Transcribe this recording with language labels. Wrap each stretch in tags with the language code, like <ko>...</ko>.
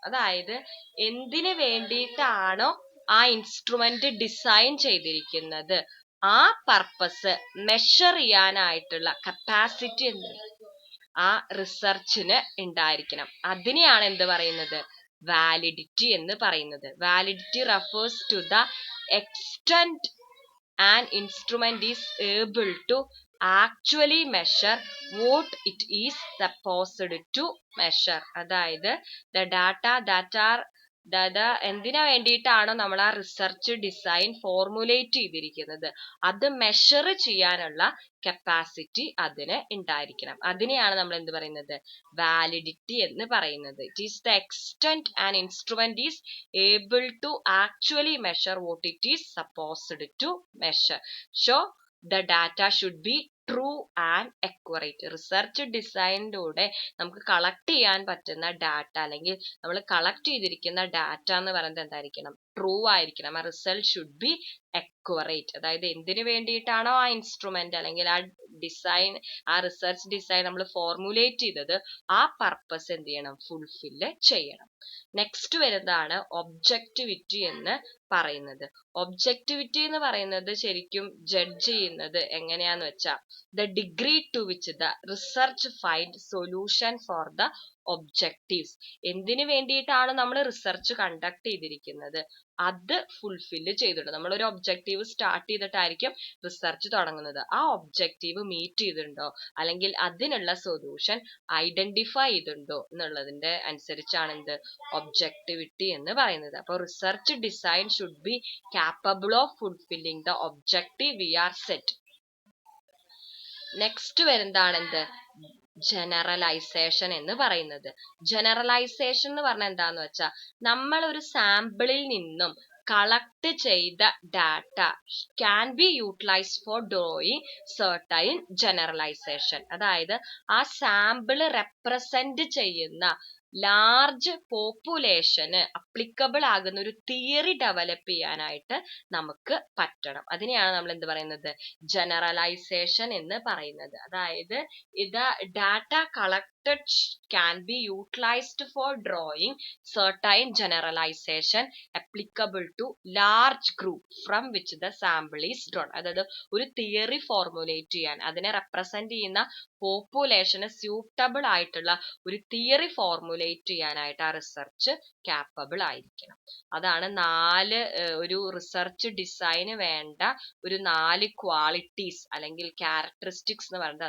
<ml>അതായത് എന്തിനു വേണ്ടിയിട്ടാണോ ആ ഇൻസ്ട്രുമെന്റ് ഡിസൈൻ ചെയ്തിരിക്കുന്നത് ആ പർപ്പസ് മെഷർ ചെയ്യാനായിട്ടുള്ള കപ്പാസിറ്റി ആ റിസർച്ചിന് ഉണ്ടായിരിക്കണം. അതിനെയാണ് എന്ത് പറയുന്നത്, വാലിഡിറ്റി എന്ന് പറയുന്നത്.</ml> <en>Validity refers to the extent an instrument is able to actually measure what it is supposed to measure.</en> <ml>അതായത്</ml> <en>the data that are</en> <ml>എന്തിനു വേണ്ടിയിട്ടാണോ നമ്മൾ ആ റിസർച്ച് ഡിസൈൻ ഫോർമുലേറ്റ് ചെയ്തിരിക്കുന്നത് അത് മെഷർ ചെയ്യാനുള്ള കപ്പാസിറ്റി അതിന് ഉണ്ടായിരിക്കണം. അതിനെയാണ് നമ്മൾ എന്ത് പറയുന്നത്, വാലിഡിറ്റി എന്ന് പറയുന്നത്.</ml> <en>It is the extent an instrument is able to actually measure what it is supposed to measure. So the data should be true and accurate.</en> <ml>Research ഡിസൈനിലൂടെ നമുക്ക് കളക്ട് ചെയ്യാൻ പറ്റുന്ന ഡാറ്റ അല്ലെങ്കിൽ നമ്മൾ കളക്ട് ചെയ്തിരിക്കുന്ന ഡാറ്റ എന്ന് പറയുന്നത് എന്തായിരിക്കണം, ട്രൂ ആയിരിക്കണം. ആ</ml> <en>Result should be accurate.</en> <ml>അതായത് എന്തിനു വേണ്ടിയിട്ടാണോ ആ ഇൻസ്ട്രുമെന്റ് അല്ലെങ്കിൽ ആ ഡിസൈൻ, ആ റിസർച്ച് ഡിസൈൻ നമ്മൾ ഫോർമുലേറ്റ് ചെയ്തത് ആ പർപ്പസ് എന്ത് ചെയ്യണം, ഫുൾഫില്ല് ചെയ്യണം. നെക്സ്റ്റ് വരുന്നതാണ് ഒബ്ജക്റ്റിവിറ്റി എന്ന് പറയുന്നത്. ഒബ്ജക്റ്റിവിറ്റി എന്ന് പറയുന്നത് ശരിക്കും ജഡ്ജ് ചെയ്യുന്നത് എങ്ങനെയാന്ന് വെച്ചാൽ</ml> <en>the degree to which the research find solution for the objectives.</en> <ml>എന്തിനു വേണ്ടിയിട്ടാണ് നമ്മൾ റിസർച്ച് കണ്ടക്ട് ചെയ്തിരിക്കുന്നത് അത് ഫുൾഫില്ല് ചെയ്തിട്ടുണ്ട്. നമ്മളൊരു ഒബ്ജക്റ്റീവ് സ്റ്റാർട്ട് ചെയ്തിട്ടായിരിക്കും റിസർച്ച് തുടങ്ങുന്നത്. ആ ഒബ്ജക്റ്റീവ് മീറ്റ് ചെയ്തിട്ടുണ്ടോ അല്ലെങ്കിൽ അതിനുള്ള സൊല്യൂഷൻ ഐഡന്റിഫൈ ചെയ്തിട്ടുണ്ടോ എന്നുള്ളതിന്റെ അനുസരിച്ചാണ് എന്ത്, ഒബ്ജക്റ്റിവിറ്റി എന്ന് പറയുന്നത്. അപ്പോൾ</ml> <en>Research design should be capable of fulfilling the objective we are set.</en> <ml>Next വരുന്നതാണ് എന്ത്, ജനറലൈസേഷൻ എന്ന് പറയുന്നത്. ജനറലൈസേഷൻ എന്ന് പറഞ്ഞാൽ എന്താന്ന് വെച്ചാൽ നമ്മൾ ഒരു സാമ്പിളിൽ നിന്നും</ml> <en>Collect ചെയ്ത data can be utilized for drawing certain generalization.</en> <ml>അതായത് ആ സാമ്പിള് റെപ്രസെന്റ് ചെയ്യുന്ന ലാർജ് പോപ്പുലേഷന് അപ്ലിക്കബിൾ ആകുന്ന ഒരു തിയറി ഡെവലപ്പ് ചെയ്യാനായിട്ട് നമുക്ക് പറ്റണം. അതിനെയാണ് നമ്മൾ എന്ത് പറയുന്നത്, ജനറലൈസേഷൻ എന്ന് പറയുന്നത്.</ml> <en>അതായത് ഇത് data collected can be utilized for drawing certain generalization applicable to large group from which the sample is drawn.</en> <ml>അതായത് ഒരു തിയറി ഫോർമുലേറ്റ് ചെയ്യാൻ, അതിനെ റെപ്രസെന്റ് ചെയ്യുന്ന പോപ്പുലേഷന് സ്യൂട്ടബിൾ ആയിട്ടുള്ള ഒരു തിയറി ഫോർമുലേറ്റ് ചെയ്യാനായിട്ട് ആ റിസർച്ച് കാപ്പബിൾ ആയിരിക്കണം. അതാണ് ഒരു റിസർച്ച് ഡിസൈന് വേണ്ട ഒരു 4 ക്വാളിറ്റീസ് അല്ലെങ്കിൽ ക്യാരക്ടറിസ്റ്റിക്സ് എന്ന് പറയുന്നത്.</ml>